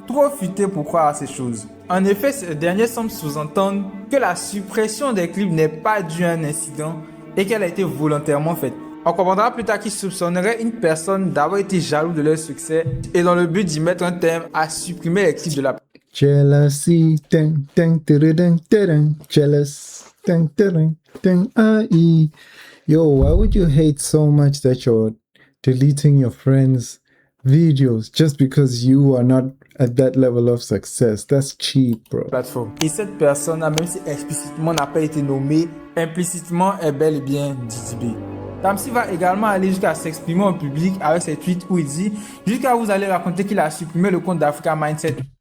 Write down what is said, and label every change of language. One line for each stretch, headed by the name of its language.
French: Trop futé pour croire à ces choses. En effet, ces derniers semblent sous-entendre que la suppression des clips n'est pas due à un incident et qu'elle a été volontairement faite. On comprendra plus tard qu'ils soupçonneraient une personne d'avoir été jaloux de leur succès et dans le but d'y mettre un terme à supprimer les clips de la...
English: Jealousy, ding, ding, ding, ding, jealous, ding, ding, ding, aye. Yo, why would you hate so much that you're deleting your friends' videos just because you are not at that level of success? That's cheap, bro.
French: Plateforme. Et cette personne, même si explicitement n'a pas été nommée, implicitement est bel et bien Didi B. Tamsir va également aller jusqu'à s'exprimer en public avec ses tweets où il dit jusqu'à vous allez raconter qu'il a supprimé le compte d'Africa Mindset.